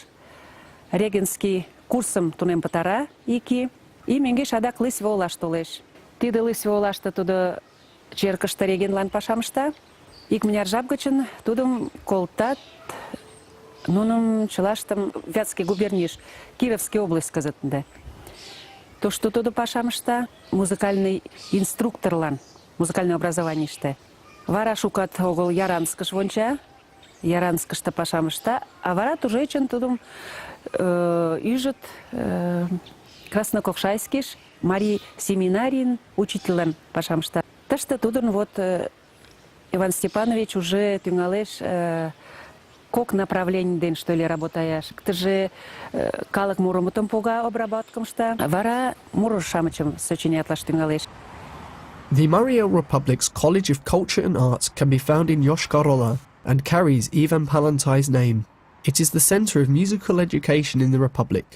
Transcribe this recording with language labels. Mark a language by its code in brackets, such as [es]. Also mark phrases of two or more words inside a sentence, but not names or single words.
[chm] Регенский курсым тунем пытара ик ий. И мӧҥгеш адак Лысьва олаш толеш. Тиде Лысьва олаште тудо черкыште регенлан пашам ышта. Икмыняр жап гычын тудым колтат нуным чылаштым Вятский губернийыш, [ru] Кировский область [chm] кызыт ынде. [ru] То, что [chm] тудо пашам ышта, музыкальный инструкторлан, музыкальное образованийыште. Вара шукат огыл Яранскыш вонча, Яранскыште пашам ышта, а вара тужечын тудым ӱжыт Краснококшайскиш, Марий семинарийын учительлан пашам ышта. Тыште тудын вот Иван Степанович уже тӱҥалеш кок направлений ден [ru] что ли [chm] работаяш. Иктыже калык мурымытым пога, обработкым ышта, вара муро-шамычым сочинятлаш тӱҥалеш. [en] The Marl El Republic's College of Culture and Arts can be found in Yoshkar-Ola and carries Ivan Palantay's name. It is the centre of musical education in the Republic.